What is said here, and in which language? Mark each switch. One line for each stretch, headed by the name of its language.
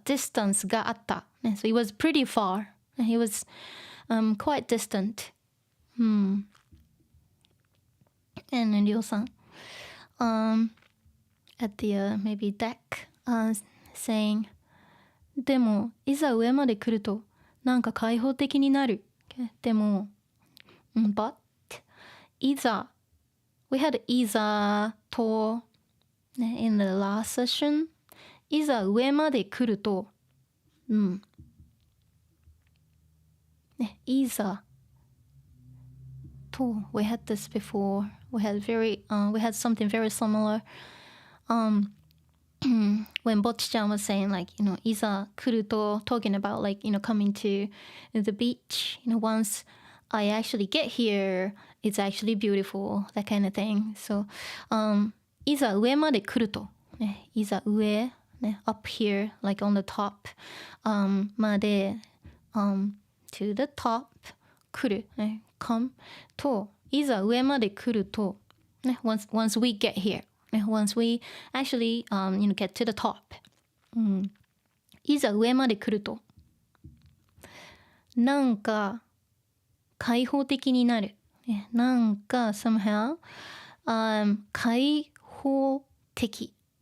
English: distance
Japanese: があった。
English: So it was pretty far. He was quite distant. And Ryo-san, at the maybe deck, saying,
Japanese: でもいざ上まで来るとなんか開放的になる。
English: でも、but いざ we had いざと、in the last session.
Japanese: いざ上まで来ると、いざと
English: we had this before. We had something very similar. When Bocchi-chan was saying like,
Japanese: いざ来ると
English: talking about like, coming to the beach, once I actually get here, it's actually beautiful, that kind of thing. So,
Japanese: いざ上まで来ると、
English: いざ上、up here, like on the top, まで、to the top, 来る、come と、いざ上まで来ると、once we get here.Once we actually, get to the top.
Japanese: いざ上まで来ると、なんか開放的になる。なんか somehow, 開放的。